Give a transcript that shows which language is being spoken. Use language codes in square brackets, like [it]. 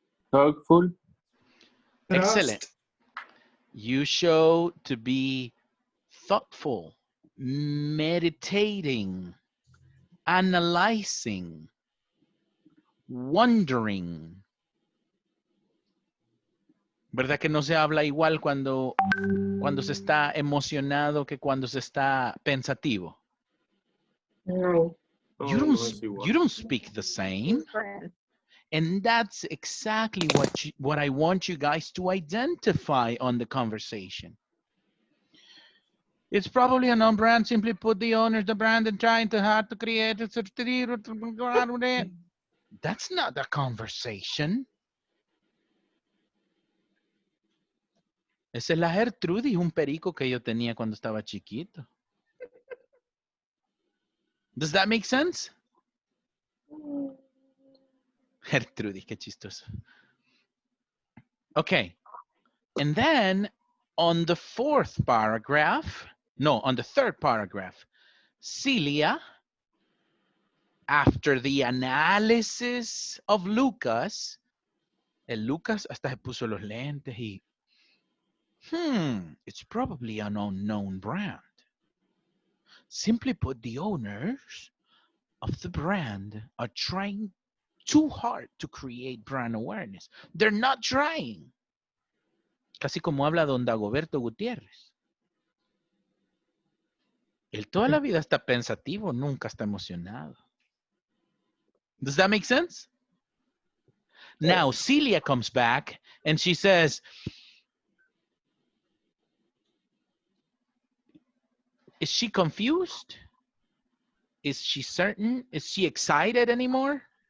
[en] Thoughtful. Excellent. You show to be thoughtful, meditating, analyzing, wondering. [es] ¿Verdad que no se habla igual cuando se está emocionado que cuando se está pensativo? No. [en] You don't speak the same. Different. And that's exactly what I want you guys to identify on the conversation. It's probably a non-brand. Simply put, the owners, the brand, and trying to hard to create it. That's not a conversation. [es] Esa es la Gertrudis, un perico que yo tenía cuando estaba chiquito. [en] Does that make sense? [es] Gertrudis, qué chistoso. [en] Okay. And then on the fourth paragraph, no, on the third paragraph, Celia, after the analysis of Lucas, [es] el Lucas hasta se puso los lentes y, [en] it's probably an unknown brand. Simply put, the owners of the brand are trying too hard to create brand awareness. They're not trying. [es] Casi como habla don Dagoberto Gutiérrez. Él toda la vida está pensativo, nunca está emocionado. [en] Does that make sense? Yes. Now, Celia comes back and she says, is she confused? Is she certain? Is she excited anymore?